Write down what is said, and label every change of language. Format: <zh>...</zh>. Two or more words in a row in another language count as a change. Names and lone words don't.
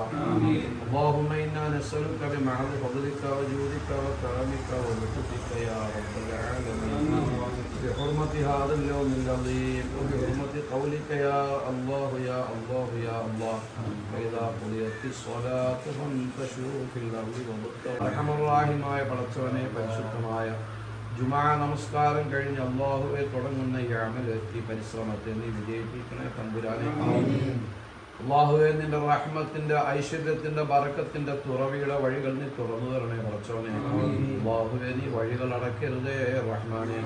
<ar>اللهم إنا نسألك بمحض فضلك وجودك وكرمك ولطفك يا رب العالمين، بحرمة هذا اليوم العظيم وبحرمة قولك يا الله يا الله يا الله. فإذا قضيت الصلاة فانتشروا في الأرض وابتغوا. أرحم الراحمين</ar> <ml>പടച്ചവനെ, പരിശുദ്ധമായ ജുമാ നമസ്കാരം കഴിഞ്ഞ് അല്ലാഹുവേ തുടങ്ങുന്ന ഈ അമലി പരിശ്രമത്തെ നീ വിജയിപ്പിക്കണേ തമ്പുരാനെ. അല്ലാഹുവേ, നിന്റെ റഹ്മത്തിന്റെ ഐശ്വര്യത്തിന്റെ ബറക്കത്തിന്റെ തുറവിയുടെ വഴികൾ നീ തുറന്നു തരണേ പടച്ചവനെ. അല്ലാഹുവേ, നീ വഴികൾ അടക്കരുതേ റഹ്മാനെ.</ml>